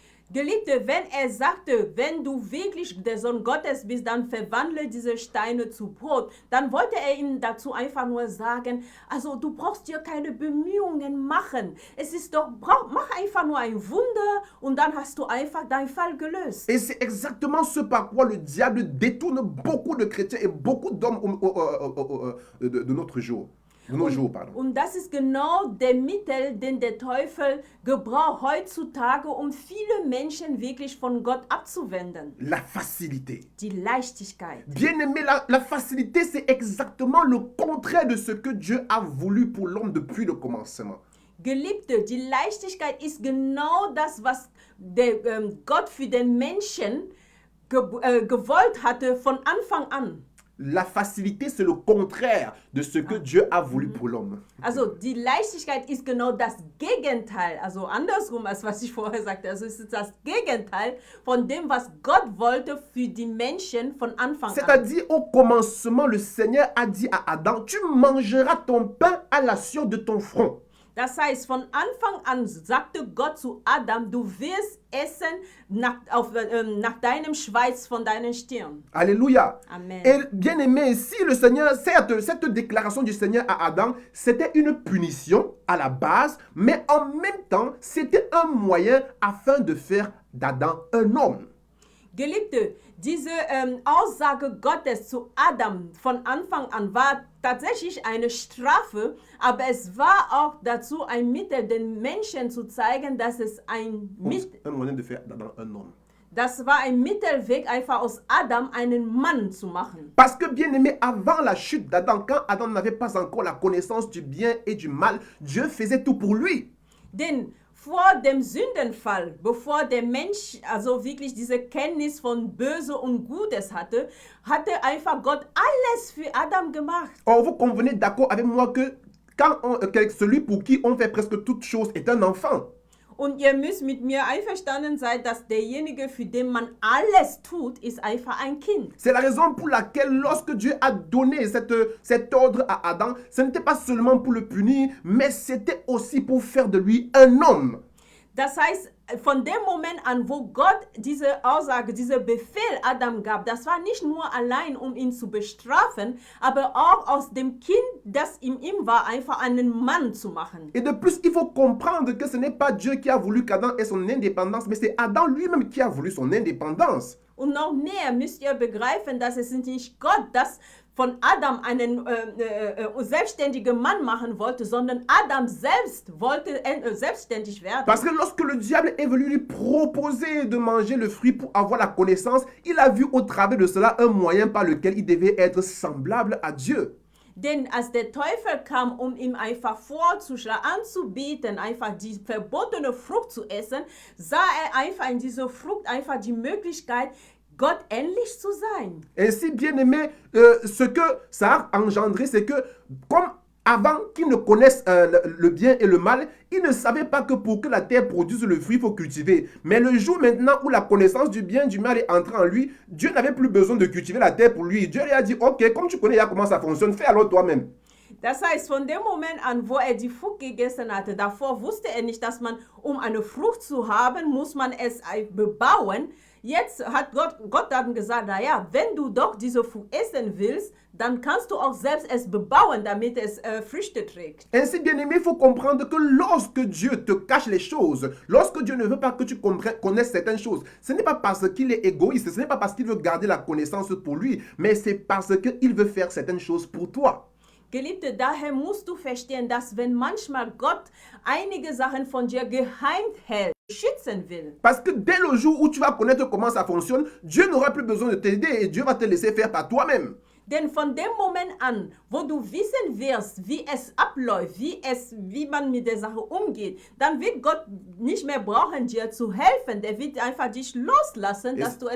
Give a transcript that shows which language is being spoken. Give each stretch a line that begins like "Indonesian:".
German: Geliebte, wenn sagte, wenn du wirklich der Sohn Gottes bist, dann verwandle diese Steine zu Brot, dann wollte ihm dazu einfach nur sagen, also du brauchst dir keine Bemühungen machen. Es ist doch, mach einfach nur ein Wunder und dann hast du einfach deinen Fall gelöst.
French: Et c'est exactement ce par quoi le diable détourne beaucoup de chrétiens et beaucoup d'hommes de notre jour.
German: Und das ist genau der Mittel, den der Teufel gebraucht heutzutage, um viele Menschen wirklich von Gott abzuwenden.
French: La facilité.
German: Die Leichtigkeit.
French: Bien-aimé, la facilité, c'est exactement le contraire de ce que Dieu a voulu pour l'homme depuis le commencement.
German: Geliebte, die Leichtigkeit ist genau das, was Gott für den Menschen gewollt hatte von Anfang an.
French: La facilité, c'est le contraire de ce que Dieu a voulu pour l'homme.
German: Also die Leichtigkeit ist genau das Gegenteil, also andersrum als was ich vorher sagte. Also es ist das Gegenteil von dem, was Gott wollte für die Menschen von Anfang an.
French: C'est-à-dire au commencement, le Seigneur a dit à Adam, tu mangeras ton pain à la sueur de ton front.
German: Das heißt, von Anfang an sagte Gott zu Adam, du wirst essen nach deinem Schweiß von deiner Stirn.
French: Alléluia. Amen. Et bien aimé, si le Seigneur, certes, cette déclaration du Seigneur à Adam, c'était une punition à la base, mais en même temps, c'était un moyen afin de faire d'Adam un homme.
German: Geliebte, diese Aussage Gottes zu Adam von Anfang an war tatsächlich eine Strafe, aber es war auch dazu ein Mittel, den Menschen zu zeigen, dass es
French: Un moyen de faire d'Adam un homme.
German: Das war ein Mittelweg, einfach aus Adam einen Mann zu machen.
French: Parce que bien aimé, avant la chute d'Adam, quand Adam n'avait pas encore la connaissance du bien et du mal, Dieu faisait tout pour lui.
German: Denn vor dem Sündenfall, bevor der Mensch also wirklich diese Kenntnis von Böse und Gutes hatte, hatte einfach Gott alles für Adam gemacht.
French: Or, vous convenez d'accord avec moi que quand celui pour qui on fait presque toute chose est un enfant.
German: Und ihr müsst mit mir einverstanden sein, dass derjenige, für den man alles tut, ist einfach ein Kind.
French: C'est la raison pour laquelle lorsque Dieu a donné cet ordre à Adam, ce n'était pas seulement pour le punir, mais c'était aussi pour faire de lui un homme.
German: Das heißt, von dem Moment an, wo Gott diese Aussage, dieser Befehl Adam gab, das war nicht nur allein, um ihn zu bestrafen, aber auch aus dem Kind, das in ihm war, einfach einen Mann zu machen.
French: Et de plus, il faut comprendre que ce n'est pas Dieu qui a voulu qu'Adam ait son indépendance, mais c'est Adam lui-même qui a voulu son indépendance.
German: Und noch mehr müsst ihr begreifen, dass es nicht Gott, das von Adam einen selbstständigen Mann machen wollte, sondern Adam selbst wollte selbstständig werden.
French: Parce que lorsque le diable est venu lui proposer de manger le fruit pour avoir la connaissance, il a vu au travers de cela un moyen par lequel il devait être semblable à Dieu.
German: Denn als der Teufel kam, um ihm einfach anzubieten, einfach die verbotene Frucht zu essen, sah er einfach in dieser Frucht einfach die Möglichkeit, Gott ähnlich zu sein.
French: Ainsi, bien aimé, ce que ça a engendré, c'est que comme avant qu'ils ne connaissent le bien et le mal, ils ne savaient pas que pour que la terre produise le fruit, il faut cultiver. Mais le jour maintenant où la connaissance du bien et du mal est entrée en lui, Dieu n'avait plus besoin de cultiver la terre pour lui. Dieu lui a dit, ok, comme tu connais déjà comment ça fonctionne, fais alors toi-même.
German: Das heißt, von dem Moment an, wo er die Frucht gegessen hatte, davor wusste er nicht, dass man, um eine Frucht zu haben, muss man es bebauen. Jetzt hat Gott dann gesagt, naja, wenn du doch diese Frucht essen willst, dann kannst du auch selbst es bebauen, damit es Früchte trägt.
French: Ainsi, bien aimé, il faut comprendre que lorsque Dieu te cache les choses, lorsque Dieu ne veut pas que tu connaisses certaines choses, ce n'est pas parce qu'il est égoïste, ce n'est pas parce qu'il veut garder la connaissance pour lui, mais c'est parce qu'il veut faire certaines choses pour toi.
German: Geliebte, daher musst du verstehen, dass wenn manchmal Gott einige Sachen von dir geheim hält, schützen will.
French: Parce que dès le jour où tu vas connaître comment ça fonctionne, Dieu n'aura plus besoin de t'aider et Dieu va te laisser faire par toi-même.
German: Denn von dem Moment an, wo du wissen wirst, wie es abläuft, wie man mit der Sache umgeht, dann wird Gott nicht mehr brauchen, dir zu helfen. Der wird einfach dich loslassen, dass du es